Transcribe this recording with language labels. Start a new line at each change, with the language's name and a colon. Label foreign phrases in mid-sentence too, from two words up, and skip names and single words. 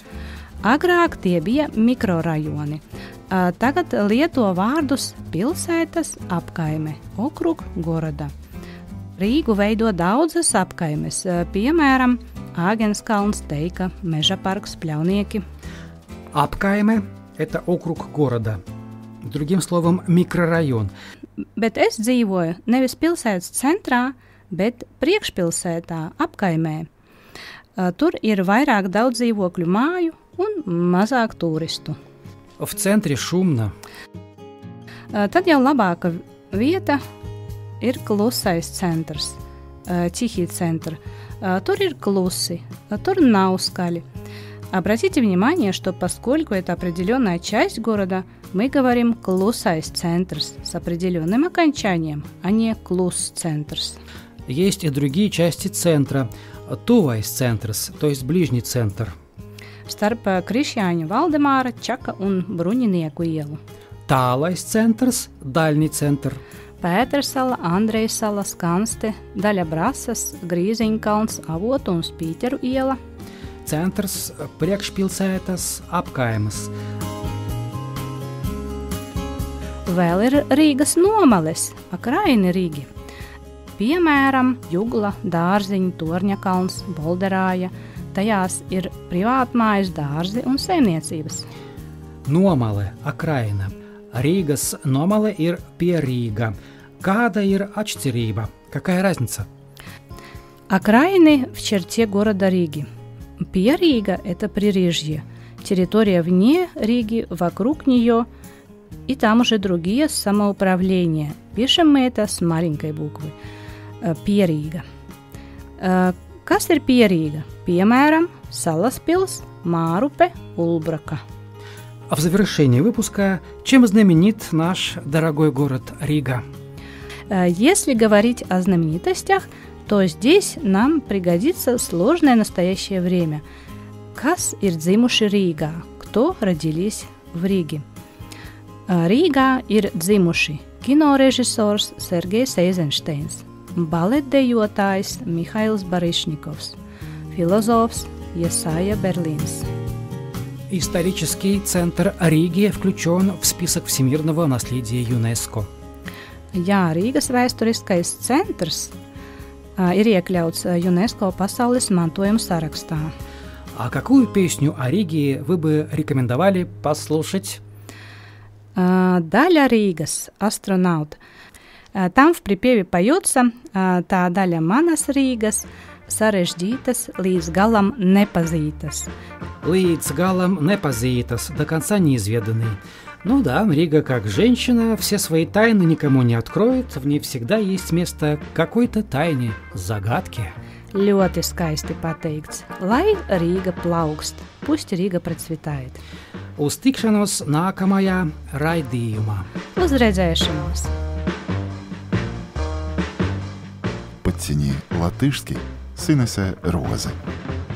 Latvian: Agrāk tie bija mikrorajoni. Tagad lieto vārdus pilsētas apkaime,
Russian: округ, города.
Latvian: Rīgu veido daudzas apkaimes, piemēram, Āgenskalns, Teika, Mežaparks, Pļaunieki. Apkaime –
Russian: это округ города. Другим словом, микрорайон.
Latvian: Bet es dzīvoju nevis pilsētas centrā, bet priekšpilsētā, apkaimē. Tur ir vairāk daudz dzīvokļu māju un mazāk turistu.
Russian: В центре шумно.
Latvian: Tad jau labāka vieta ir klusais centrs,
Russian: Тихий центр.
Latvian: Tur ir klusi, tur nav skaļi.
Russian: Обратите внимание, что поскольку это определенная часть города, мы говорим
Latvian: «klusais centrs»
Russian: с определенным окончанием, а не
Latvian: «kluss centrs».
Russian: Есть и другие части центра.
Latvian: Tuvais centrs,
Russian: то есть ближний центр.
Latvian: Starp Krišjāņa Valdemāra, Čaka un Bruņinieku ielu. Tālais centrs,
Russian: дальний центр.
Latvian: Pētersala, Andrejsala, Skanste, daļa Brasas, Grīziņkalns, Avotu un Spīteru iela. Centrs, priekšpilsētas, apkaimes. Vēl ir Rīgas nomales,
Russian: окраины Риги.
Latvian: Piemēram, Jugla, Dārziņa, Torņakalns, Bolderāja. Tajās ir privātmājas, dārzi un saimniecības. Nomale, akraina. Рīgas nomale ir pie Rīga. Kāda ir atšķirība?
Russian: Какая разница? Окраины в черте города Риги.
Latvian: Pie Rīga
Russian: – это прирежье. Территория вне Риги, вокруг нее, и там уже другие самоуправления. Пишем мы это с маленькой буквы.
Latvian: Pie Риga. Kas ir pie Риga? Piemēram, Salaspils, Mārupe, Ulbraka.
Russian: А в завершении выпуска, чем знаменит наш дорогой город Рига? Если говорить о знаменитостях, то здесь нам пригодится сложное настоящее время.
Latvian: Kas ir dzimuši Rīgā?
Russian: Кто родились в Риге?
Latvian: Rīgā ir dzimuši kinorežisors Sergejs Eizenšteins, baletdejotājs Mihails Barišņikovs, filozofs Jesāja Berlīns.
Russian: Исторический центр Риги включен в список всемирного наследия ЮНЕСКО.
Latvian: Jā, Rīgas vēsturiskais centrs ir iekļauts UNESCO pasaules mantojuma sarakstā.
Russian: А какую песню о Риге вы бы рекомендовали послушать?
Latvian: Daļa Rīgas,
Russian: астронавт. Там в припеве поется
Latvian: tā daļa manas Rīgas, sarežģītas, līdz galam nepazītas. Līdz galam nepazītas,
Russian: до конца неизведанный. Ну да, Рига как женщина все свои тайны никому не откроет, в ней всегда есть место какой-то тайне, загадке.
Latvian: Ļoti skaisti pateikts. Lai Rīga plaukst,
Russian: пусть Рīga процветает.
Latvian: Uz tikšanos nākamajā raidījumā. Uz redzēšanos! Подціні латишський синесе рози.